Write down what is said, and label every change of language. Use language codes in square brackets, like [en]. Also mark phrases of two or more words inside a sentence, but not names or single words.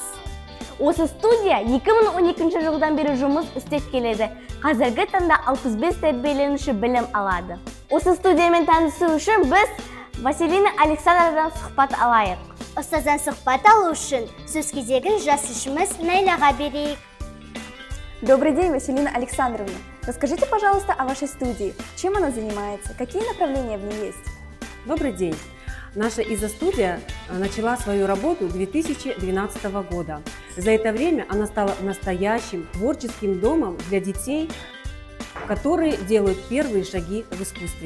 [kk] Осы студия 2012 жылдан бері жұмыс істеп келеді. Қазіргі таңда 65 тәрбиеленуші білім алады. Осы студиямен танысу үшін біз Василина Александровнадан сұхбат алайық. Ұстаздан сұхбат алу үшін сөз кезегін жас ішіміз Найлаға берейік. [ru] Добрый день, Василина Александровна. Расскажите, пожалуйста, о вашей студии. Чем она занимается? Какие направления в ней есть? Добрый день. Наша изо-студия начала свою работу 2012 года. За это время она стала настоящим творческим домом для детей, которые делают первые шаги в искусстве.